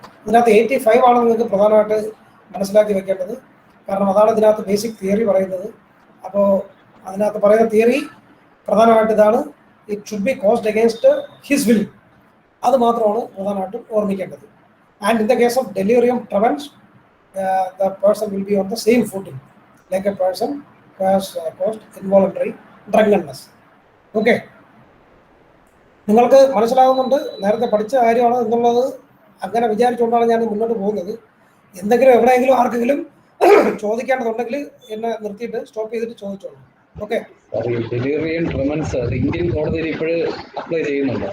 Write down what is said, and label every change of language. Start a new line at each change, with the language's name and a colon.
Malayalam: ഇതിനകത്ത് 85 ആണ് നിങ്ങൾക്ക് പ്രധാനമായിട്ട് മനസ്സിലാക്കി വെക്കേണ്ടത്. കാരണം അതാണ് ഇതിനകത്ത് ബേസിക് തിയറി പറയുന്നത്. അപ്പോൾ അതിനകത്ത് പറയുന്ന തിയറി പ്രധാനമായിട്ട് ഇതാണ്,
English: It should be caused against his will.
Malayalam: അത് മാത്രമാണ് പ്രധാനമായിട്ടും ഓർമ്മിക്കേണ്ടത്.
English: And in the case of delirium tremens the person will be on the same footing like a person who has caused involuntary drunkenness.
Malayalam: Okay, നിങ്ങൾക്ക് മനസ്സിലാകുന്നുണ്ട്, നേരത്തെ പഠിച്ച കാര്യമാണ് എന്നുള്ളത് അങ്ങനെ വിചാരിച്ചുകൊണ്ടാണ് ഞാൻ മുന്നോട്ട് പോകുന്നത്. എന്തെങ്കിലും എവിടെയെങ്കിലും ആർക്കെങ്കിലും ചോദിക്കേണ്ടതുണ്ടെങ്കിൽ എന്നെ നിർത്തിയിട്ട് സ്റ്റോപ്പ് ചെയ്തിട്ട് ചോദിച്ചോളൂ. ഓക്കെ. ഡെലിറിയം ട്രെമൻസ് അത് ഇന്ത്യൻ കോടതിയിൽ ഇപ്പോഴും അപ്ലൈ ചെയ്യുന്നുണ്ടോ?